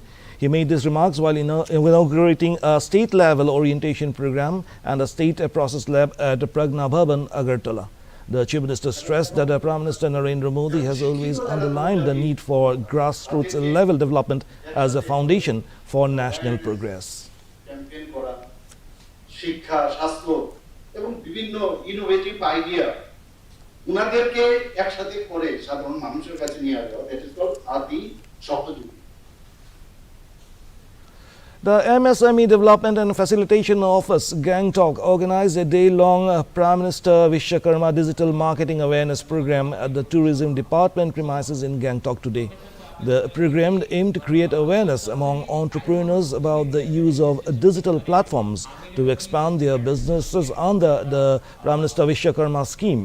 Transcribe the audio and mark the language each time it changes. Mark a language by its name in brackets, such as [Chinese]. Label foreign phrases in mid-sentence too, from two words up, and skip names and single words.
[English] He made these remarks while inaugurating a state-level orientation program and a state process lab at Pragna Bhavan, Agartala. The Chief Minister stressed that Prime Minister Narendra Modi has always underlined the need for grassroots-level development as a foundation for national progress. [Bangla] ক্যাম্পেইন করা শিক্ষা স্বাস্থ্য এবং বিভিন্ন [English] innovative idea [Bangla] উনাদেরকে একসাথে করে সাধারণ মানুষের কাছে নিয়ে আসা [English] that is called [Bangla] আদি সহযোগী [English] The MSME Development and Facilitation Office, Gangtok, organized a day-long Prime Minister Vishwakarma Digital Marketing Awareness Program at the Tourism Department premises in Gangtok today. The program aimed to create awareness among entrepreneurs about the use of digital platforms to expand their businesses under the Prime Minister Vishwakarma scheme.